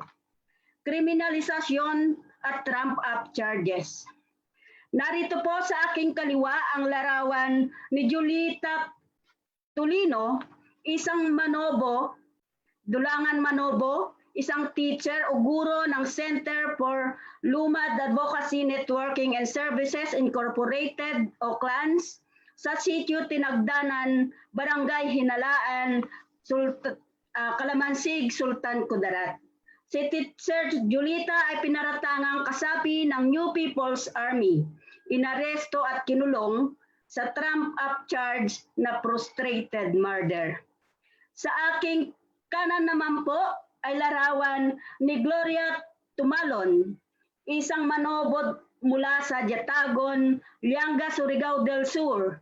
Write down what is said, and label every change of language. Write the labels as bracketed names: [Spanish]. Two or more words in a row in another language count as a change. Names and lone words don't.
[Filipino] Kriminalisasyon at [English] trump-up charges. [Filipino] Narito po sa aking kaliwa ang larawan ni Julita Tulino, isang manobo, Dulangan Manobo, isang teacher o guro ng Center for Lumad Advocacy Networking and Services Incorporated o CLANS sa sitio Tinagdanan, Barangay Hinalaan, Kalamansig, Sultan Kudarat. Si Teacher Julita ay pinaratangang kasapi ng New People's Army, inaresto at kinulong sa [English] trump-up charge [Filipino] na [English] frustrated murder. [Filipino] Sa aking kanan naman po ay larawan ni Gloria Tumalon, isang manobot mula sa Jatagon, Lianga, Surigao del Sur.